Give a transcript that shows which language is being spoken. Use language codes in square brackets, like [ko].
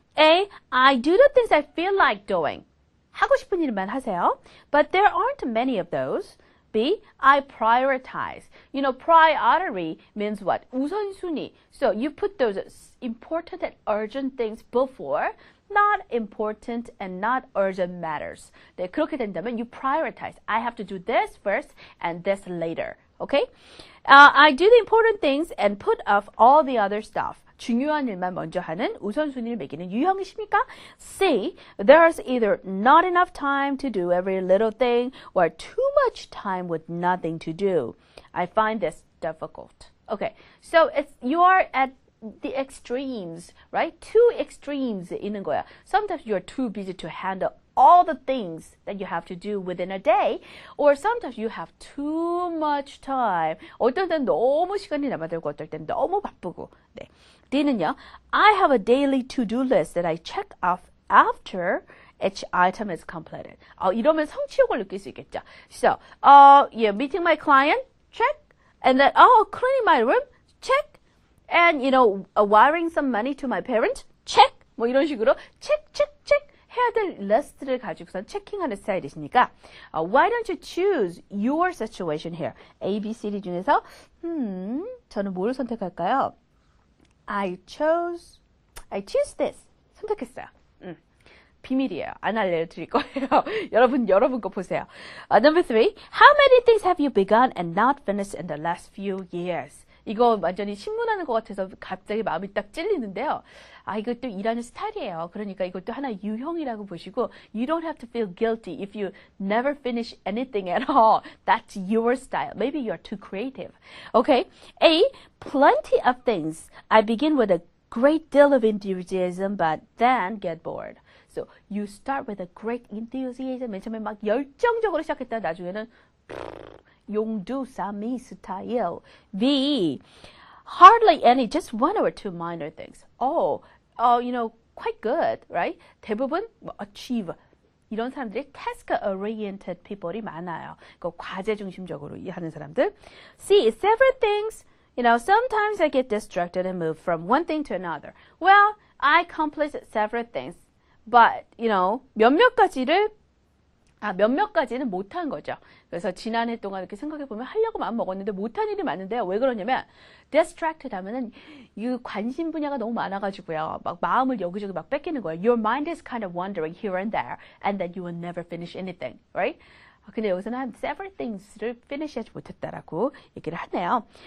[en] A. I do the things I feel like doing. [ko] 하고 싶은 일만 하세요. [en] But there aren't many of those. B. I prioritize. You know, priority means what? [ko] 우선순위. [en] So you put those important and urgent things before not important and not urgent matters. [ko] 네, 그렇게 된다면 [en] you prioritize. I have to do this first and this later. Okay? I do the important things and put off all the other stuff. [ko] 중요한 일만 먼저 하는 우선순위를 매기는 유형이십니까? [en] C. There's either not enough time to do every little thing or too much time with nothing to do. I find this difficult. Okay, so you are at the extremes, right? Two extremes [ko] 있는 거야. [en] Sometimes you're too busy to handle all the things that you have to do within a day, or sometimes you have too much time. [ko] 어떨 땐 너무 시간이 남아들고 어떨 땐 너무 바쁘고. 네. [en] D는요, I have a daily to-do list that I check off after each item is completed. [ko] 이러면 성취욕을 느낄 수 있겠죠. [en] So, yeah, meeting my client, check. And then, cleaning my room, check. And, you know, wiring some money to my parents, check. [ko] 뭐 이런 식으로 check, check, check. 해야 될 리스트를 가지고선 체킹하는 스타일이시니까 [en] why don't you choose your situation here? [ko] A, B, C, D 중에서 저는 뭘 선택할까요? [en] I choose this. [ko] 선택했어요. 비밀이에요. 안 알려드릴 거예요. 여러분 거 보세요. [en] Number 3. How many things have you begun and not finished in the last few years? [ko] 이거 완전히 신문하는 것 같아서 갑자기 마음이 딱 찔리는데요. 이것도 일하는 스타일이에요. 그러니까 이것도 하나 유형이라고 보시고 [en] you don't have to feel guilty if you never finish anything at all. That's your style. Maybe you're too creative. Okay. A. Plenty of things. I begin with a great deal of enthusiasm but then get bored. So you start with a great enthusiasm. [ko] 맨 처음에 막 열정적으로 시작했다 나중에는 용두사미 스타일. [en] B. Hardly any, just one or two minor things. You know, quite good, right? [ko] 대부분 achieve. 이런 사람들이 task-oriented people이 많아요. 과제 중심적으로 하는 사람들. [en] C. Several things. You know, sometimes I get distracted and move from one thing to another. Well, I accomplished several things. But, you know, [ko] 몇몇 가지는 못한 거죠. 그래서 지난해 동안 이렇게 생각해보면 하려고 마음 먹었는데 못한 일이 많은데요. 왜 그러냐면 distracted 하면은 이 관심 분야가 너무 많아가지고요. 막 마음을 여기저기 막 뺏기는 거예요. [en] Your mind is kind of wandering here and there and then you will never finish anything, right? [ko] 근데 여기서는 한 several things를 finish하지 못했다라고 얘기를 하네요.